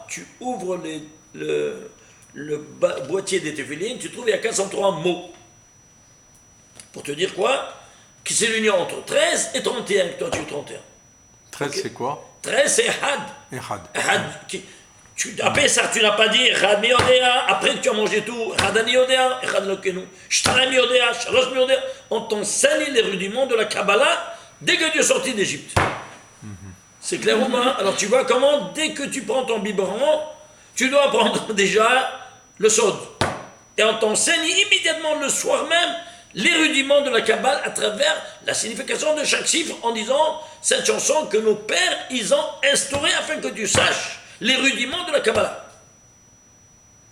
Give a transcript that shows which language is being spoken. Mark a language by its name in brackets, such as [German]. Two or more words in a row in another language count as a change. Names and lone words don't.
[French] Tu ouvres le boîtier des Téphilin, tu trouves il y a 403 mots. Pour te dire quoi? Que c'est l'union entre 13 et 31, que toi tu es 31. 13 okay. C'est quoi? 13 c'est Ehad. Ehad. Après ça, tu n'as pas dit [Hebrew] אחד מי יודע, [French] après que tu as mangé tout, [Hebrew] אחד אני יודע, אחד אלוהינו, שתיים יודע, שלוש מי יודע. [French] On t'enseigne les rudiments de la Kabbalah dès que tu es sorti d'Égypte. C'est clair ou pas? Alors tu vois comment, dès que tu prends ton biberon, tu dois prendre déjà le sod. Et on t'enseigne immédiatement le soir même les rudiments de la Kabbalah à travers la signification de chaque chiffre en disant cette chanson que nos pères, ils ont instaurée afin que tu saches les rudiments de la Kabbalah.